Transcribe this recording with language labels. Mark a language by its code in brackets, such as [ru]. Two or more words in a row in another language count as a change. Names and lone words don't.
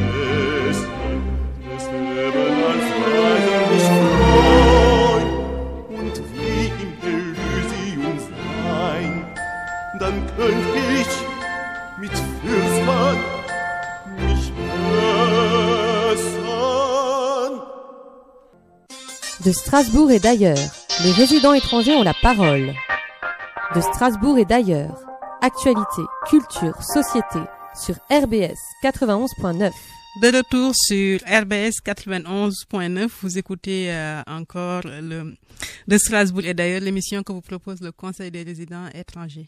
[de] messen, des Leben als Reisen mich freuen und wie im Elysium sein, dann könnt ich mit Fürsten mich messen. [fr] De Strasbourg et d'ailleurs, les résidents étrangers ont la parole. De Strasbourg et d'ailleurs, actualité, culture, société, sur RBS 91.9. De retour sur RBS 91.9, vous écoutez encore de Strasbourg et d'ailleurs l'émission que vous propose le Conseil des résidents étrangers.